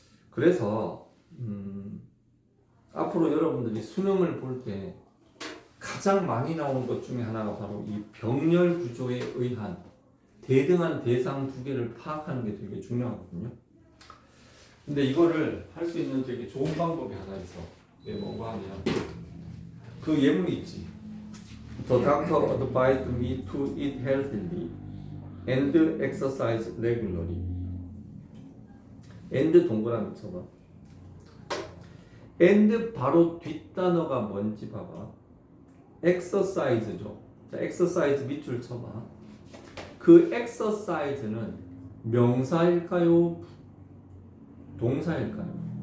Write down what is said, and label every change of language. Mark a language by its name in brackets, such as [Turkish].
[Korean] 그래서 앞으로 여러분들이 수능을 볼 때 가장 많이 나오는 것 중에 하나가 바로 이 병렬 구조에 의한 대등한 대상 두 개를 파악하는 게 되게 중요하거든요. 근데 이거를 할 수 있는 되게 좋은 방법이 하나 있어. 이게 뭔가 하면 그 예문이 있지. [English] The doctor advised me to eat healthily and exercise regularly. [Korean] and 동그라미 쳐봐. and 바로 뒷단어가 뭔지 봐봐. exercise죠. 자, exercise 밑줄 쳐봐. 그 exercise는 명사일까요? 동사일까요?